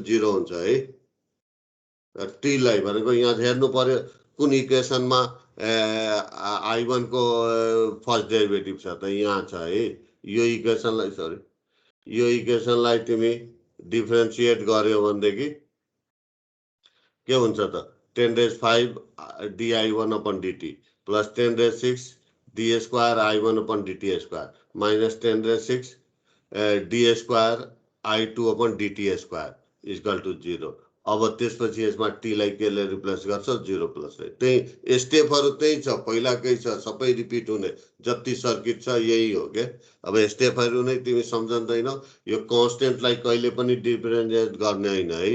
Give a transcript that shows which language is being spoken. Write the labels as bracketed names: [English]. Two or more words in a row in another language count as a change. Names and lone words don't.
[Nepali] 0 हुन्छ है t लाई भनेको यहाँ हेर्नु पर्यो कुन इक्वेसनमा I1 को [English] first derivative [Nepali] छ त यहाँ छ है यो इक्वेसनलाई तिमी डिफ्रेन्सिएट गर्यो भनेदेखि के हुन्छ त 10⁵ [English] di1 upon dt plus 10⁶ d square I1 upon dt square minus [Nepali] 10⁶ [English] d square I2 upon dt square equal to [Nepali] 0 अब त्यसपछि यसमा टीलाई केले रिप्लेस गर्छ 0 प्लसले। त्यही स्टेपहरु त्यही छ, पहिलाकै छ, सबै रिपिट हुने जति सर्किट छ यही हो के। अब स्टेपहरु नै तिमी सम्झँदैनौ, यो कन्स्टेन्टलाई कहिले पनि डिफरेन्शिएट गर्ने हैन है।